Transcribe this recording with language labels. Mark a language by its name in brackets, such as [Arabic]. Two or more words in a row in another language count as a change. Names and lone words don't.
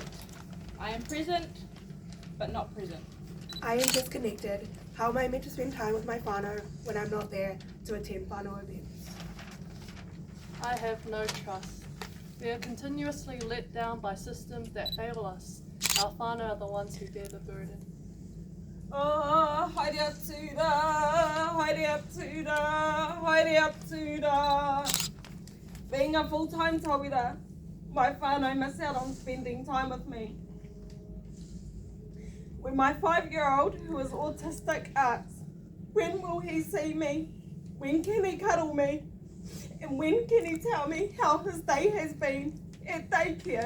[English] I am present, but not present. I am disconnected. How am I meant to spend time with my whānau when I'm not there to attend whānau events? I have no trust. We are continuously let down by systems that fail us. Our whānau are the ones who bear the burden. [Māori] Oh, haere atura, haere atura, haere atura. [English] Being a full-time tauira, my whānau miss out on spending time with me. When my 5-year-old, who is autistic, asks, when will he see me? When can he cuddle me? And when can he tell me how his day has been at daycare?